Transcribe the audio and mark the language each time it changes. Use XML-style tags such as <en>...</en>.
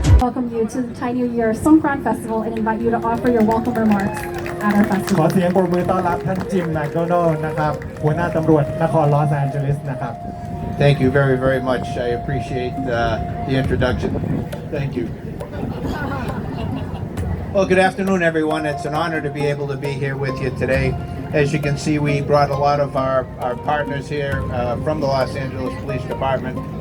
<en>Welcome you to the Thai New Year Songkran Festival and invite you to offer your welcome remarks at our</en> <th>ขอ</th> <en>festival.</en> <th>เสียงปรบมือต้อนรับท่านจิมแมคโดนัลด์นะครับหัวหน้าตำรวจนครลอสแอนเจลิสนะครับ</th> <en>Thank you very, very much. I appreciate the introduction. Thank you. Well, good afternoon, everyone. It's an honor to be able to be here with you today. As you can see, we brought a lot of our partners here from the Los Angeles Police Department.</en>